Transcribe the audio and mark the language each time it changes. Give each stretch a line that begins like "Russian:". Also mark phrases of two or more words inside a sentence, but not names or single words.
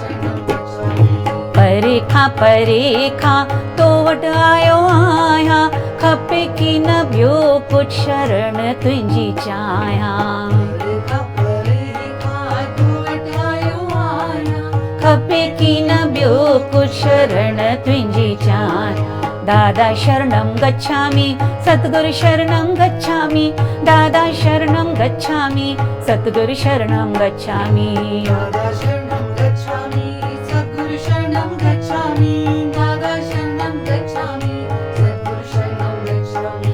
Sindhi: परे खां तो वट आयो आहियां, खपे की न ॿियो कुछ शरण तुंहिंजी चाहियां खपे की न ॿियो कुछ शरण तुंहिंजी चाहियां
Pali: दादा शरणं गच्छामि सद्गुरु शरणं गच्छामि दादा शरणं गच्छामि सद्गुरु शरणं गच्छामि दादा शरणं गच्छामि सद्गुरु शरणं गच्छामि दादा शरणं गच्छामि सद्गुरु शरणं गच्छामि